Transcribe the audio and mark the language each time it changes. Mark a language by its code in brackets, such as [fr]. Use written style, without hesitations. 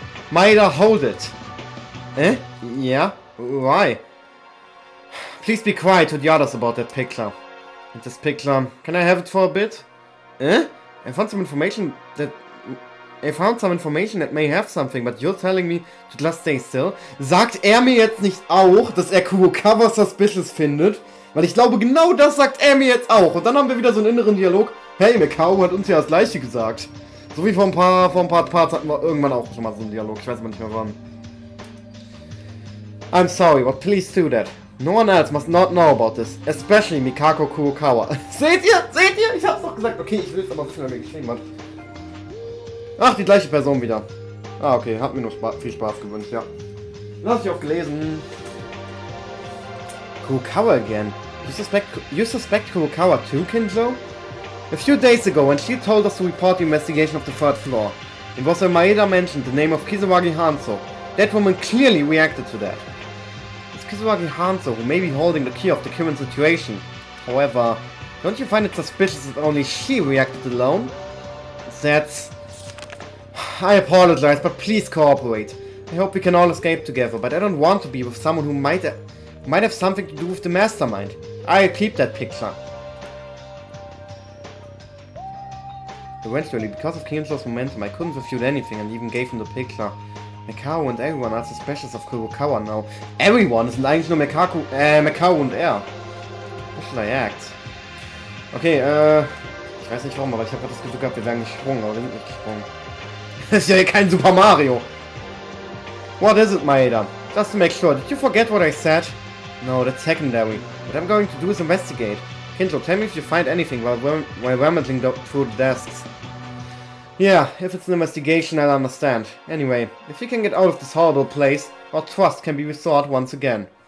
[en] Maeda, hold it! Eh? Yeah? Why? Please be quiet to the others about that picture. And this picture, can I have it for a bit? Eh? I found some information that may have something, but you're telling me to just stay still. [de] Sagt er mir jetzt nicht auch, dass er Kurokawa suspicious findet? Weil ich glaube, genau das sagt er mir jetzt auch. Und dann haben wir wieder so einen inneren Dialog. Hey, Mikao hat uns ja das Gleiche gesagt. So wie vor ein paar Parts hatten wir irgendwann auch schon mal so einen Dialog. Ich weiß aber nicht mehr wann. [en] I'm sorry, but please do that. No one else must not know about this. Especially Mikako Kurokawa. [de] Seht ihr? Seht ihr? Ich hab's doch gesagt. Okay, ich will es aber wissen, wer mir geschrieben hat. Ach, die gleiche Person wieder. Ah, okay. Hat mir nur viel Spaß gewünscht, ja. Lass ich auch gelesen. [en] Kurokawa again. You suspect Kurokawa too, Kinjo? A few days ago, when she told us to report the investigation of the third floor, it was when Maeda mentioned the name of Kisawagi Hanzo. That woman clearly reacted to that. It's Kisawagi Hanzo who may be holding the key of the current situation. However, don't you find it suspicious that only she reacted alone? That's... I apologize, but please cooperate. I hope we can all escape together, but I don't want to be with someone who might have something to do with the mastermind. I'll keep that picture. Eventually, because of Kinzo's momentum, I couldn't refute anything and even gave him the picture. Mikao and everyone are suspicious of Kurokawa now. Everyone? [de] Es sind eigentlich nur Mikao und er. [en] How should I act? [de] Okay, ich weiß nicht warum, aber ich habe gerade das Gefühl gehabt, wir wären gesprungen, aber wir sind nicht gesprungen. Das ist ja kein Super Mario. [en] What is it, Maeda? Just to make sure, did you forget what I said? No, that's secondary. What I'm going to do is investigate. Kinzo, tell me if you find anything while rummaging through the desks. Yeah, if it's an investigation, I'll understand. Anyway, if you can get out of this horrible place, our trust can be restored once again.